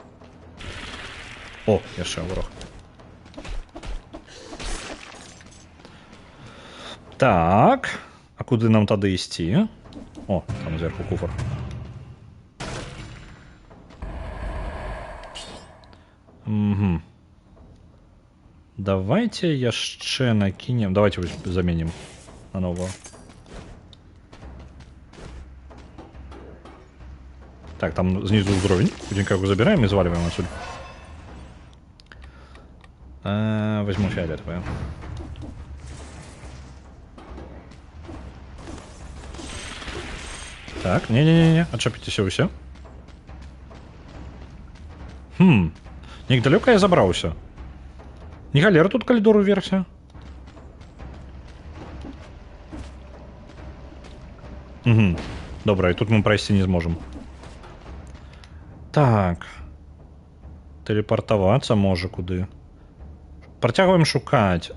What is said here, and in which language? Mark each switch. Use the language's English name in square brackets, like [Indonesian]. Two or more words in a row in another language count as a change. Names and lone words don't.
[Belarusian] О, яшчэ ворог. Так. А куды нам тады ісці? О, там зверху куфар. Угу. [Russian] Давайте яшчэ накинем. Давайте заменим на нового. Так, там снизу уровень. Худенько его забираем и заваливаем отсюда. Возьму фиолетовое. Так, не-не-не, отчепитесь все. Недалеко я забрался. [Belarusian] Не галера тут калідору версія. Угу. Добра, і тут мы прайсці не зможам. Так. Тэлепартавацца можа куды. Працягваем шукаць.